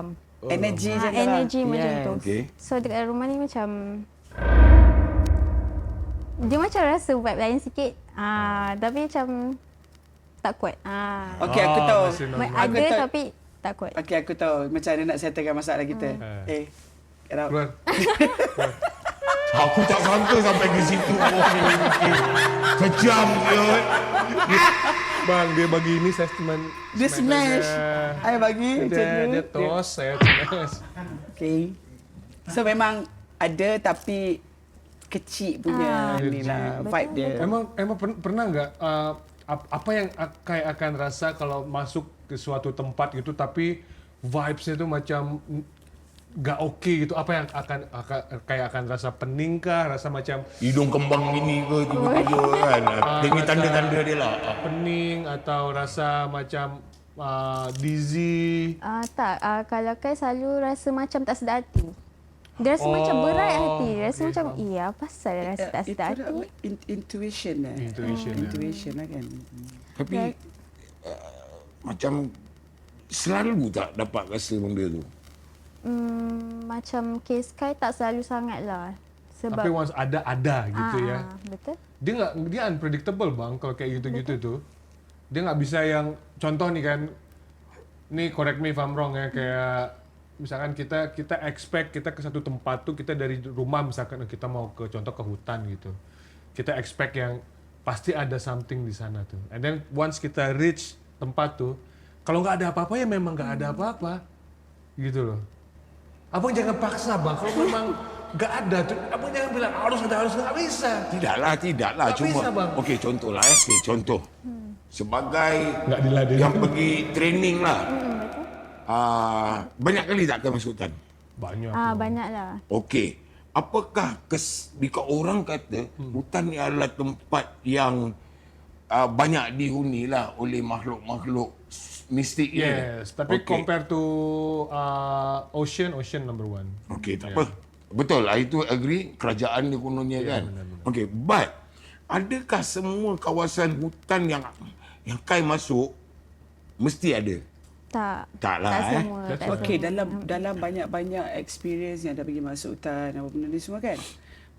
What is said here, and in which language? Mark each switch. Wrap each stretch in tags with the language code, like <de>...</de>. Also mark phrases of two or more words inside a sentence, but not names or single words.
<ms>Energi je lah. Energi macam tu. Okey. So dekat rumah ni macam dia macam rasa vibe lain sikit. Tapi macam tak kuat. Okey, aku tahu. masih normal. Aku Ada tahu. tapi tak kuat. Okey, aku tahu macam mana nak settlekan masalah kita.</ms> <en>Get out.</en> <ms>Keluar. Aku tak sangka sampai ke situ. Kejam dia. Bang, dia bagi ini saya cuma Dia smash. I bagi macam Dia tu. tos, saya smash. Okey. So memang ada tapi kecil punya ni lah vibe dia.</ms> <id>Emang pernah nggak apa yang Kai akan rasa kalau masuk ke suatu tempat gitu tapi vibes-nya itu macam nggak oke gitu, apa yang Kai akan rasa pening kah, rasa macam</id> <ms>Hidung kembang ini ke tiba-tiba kan. Dengan tanda-tanda dia lah. pening atau rasa macam dizzy. Tak, kalau Kai selalu rasa macam tak sedar hati. Dia rasa macam berat hati. Dia rasa macam, apa pasal dia rasa tak sedar Itu hati? intuition lah. Intuition lah kan. Tapi macam selalu tak dapat rasa benda tu. Macam kes Kai tak selalu sangat lah. Sebab Tapi once ada gitu ya. Betul.</ms> <id>Dia unpredictable bang kalau kayak gitu-gitu tuh. Dia nggak bisa yang contoh nih kan. Nih</id> <en>correct me if I'm wrong</en> <id>ya, kayak misalkan kita expect kita ke satu tempat tuh, kita dari rumah misalkan kita mau ke contoh ke hutan gitu. Kita expect yang pasti ada something di sana tuh.</id> <en>And then</en> <id>once kita reach tempat tuh, kalau nggak ada apa-apa ya memang nggak ada apa-apa. Gitu loh. Abang jangan paksa bang, kalau memang nggak ada tuh, abang jangan bilang harus nggak bisa.</id> <ms>Tidaklah. Tak Cuma, bisa, bang. okey contoh lah. Contoh. Sebagai</ms> <id>Nggak diladenin.</id> <ms>yang pergi training lah. Banyak kali tak ke masuk hutan? Banyak. Banyak lah. Okey. Apakah jika orang kata hutan ni adalah tempat yang banyak dihuni lah oleh makhluk-makhluk mistik ni? Yes, tapi</ms> <en>compare to ocean number one.</en> <ms>Okey, tak apa. Betul lah, itu agree. Kerajaan dia kononnya kan. Okey, but adakah semua kawasan hutan yang Kai masuk mesti ada? Tak Taklah, semua. Tak Okey, semua. dalam banyak-banyak experience yang dah pergi masuk hutan apa benda ni semua kan.</ms>